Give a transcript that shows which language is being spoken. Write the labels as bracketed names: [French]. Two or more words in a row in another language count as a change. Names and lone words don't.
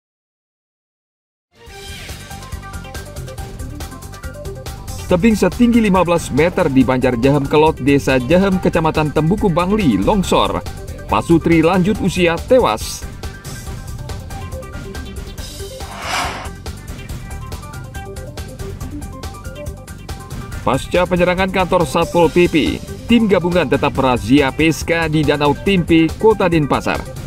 [Indonesian] Tebing setinggi 15 meter di Banjar Jahem Kelot, Desa Jahem, Kecamatan Tembuku, Bangli, longsor. Pasutri lanjut usia tewas. Pasca penyerangan kantor Satpol PP, tim gabungan tetap merazia PSK di Danau Timpi, Kota Denpasar.